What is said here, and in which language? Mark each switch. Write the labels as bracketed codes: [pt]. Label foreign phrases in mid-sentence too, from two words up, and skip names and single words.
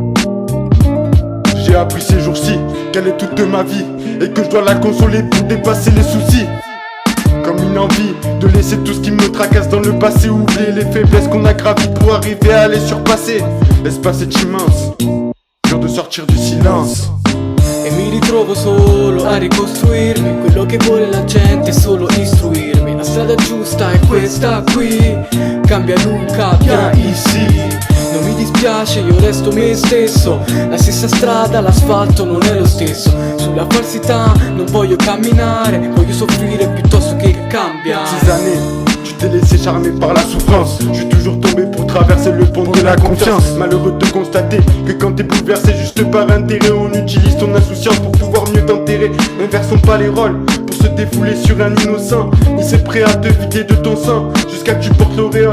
[fr] J'ai appris ces jours-ci qu'elle est toute ma vie et que je dois la consoler pour dépasser les soucis. Comme une envie de laisser tout ce qui me tracasse dans le passé, oublier les faiblesses qu'on a gravies pour arriver à les surpasser. L'espace est immense, dur de sortir du silence. [it] E mi ritrovo solo a ricostruirmi. Quello che vuole la gente è solo istruirmi. La strada giusta è questa qui. Cambia Luca, [fr] viens ici. [it] Non mi dispiace, io resto me stesso. La stessa strada, l'asfalto non è lo stesso. Sulla falsità non voglio camminare, voglio soffrire piuttosto che cambiare. [fr] Ces années, tu t'es laissé charmer par la souffrance. Je suis toujours tombé pour traverser le pont de la confiance. Malheureux de constater que quand t'es bouleversé juste par intérêt, on utilise ton insouciance pour pouvoir mieux t'enterrer. Inversons pas les rôles pour se défouler sur un innocent. Il s'est prêt à te vider de ton sang jusqu'à que tu portes l'auréole.